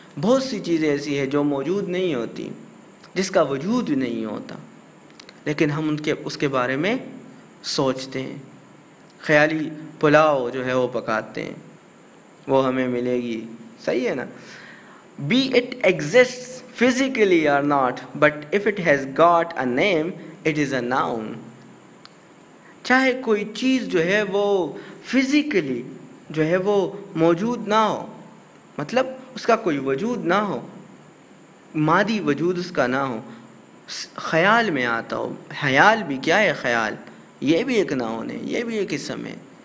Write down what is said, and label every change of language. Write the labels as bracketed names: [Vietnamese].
[Urdu] بہت سی چیزیں ایسی ہیں جو موجود نہیں ہوتی, جس کا وجود نہیں ہوتا, لیکن ہم اس کے بارے میں سوچتے ہیں. خیالی پلاؤ جو ہے وہ پکاتے ہیں, وہ ہمیں ملے گی. صحیح ہے نا. [English] Be it exists physically or not, but if it has got a name, it is a noun. [Urdu] چاہے کوئی چیز جو ہے وہ فزیکلی جو ہے وہ موجود نہ ہو, مطلب اس کا کوئی وجود نہ ہو, مادی وجود اس کا نہ ہو, خیال میں آتا ہو. خیال بھی کیا ہے؟ خیال یہ بھی ایک ناؤن ہے, یہ بھی ایک اسم ہے.